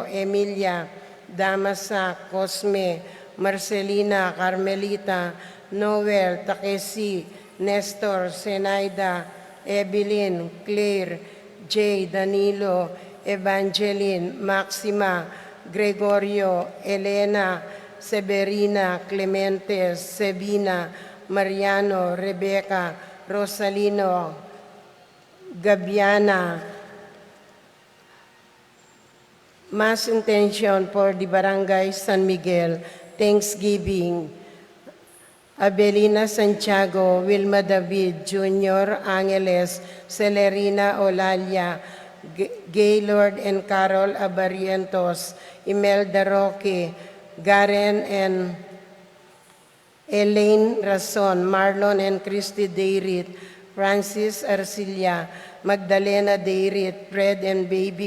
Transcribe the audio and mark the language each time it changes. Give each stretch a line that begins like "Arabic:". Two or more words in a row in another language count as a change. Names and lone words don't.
English: Emilia, Damasa, Cosme, Marcelina, Carmelita, Noel, Takesi, Nestor, Zenaida, Evelyn, Claire, Jay, Danilo, Evangeline, Maxima, Gregorio, Elena, Severina, Clemente, Sebina, Mariano, Rebecca, Rosalino, Gabiana. Mass intention for the Barangay San Miguel, Thanksgiving. Abelina Santiago, Wilma David Jr., Angeles, Celerina Olalia, Gaylord and Carol Abarientos, Imelda Roque, Garen and Elaine Rason, Marlon and Christy Deirit, Francis Arcilia, Magdalena Deirit, Fred and Baby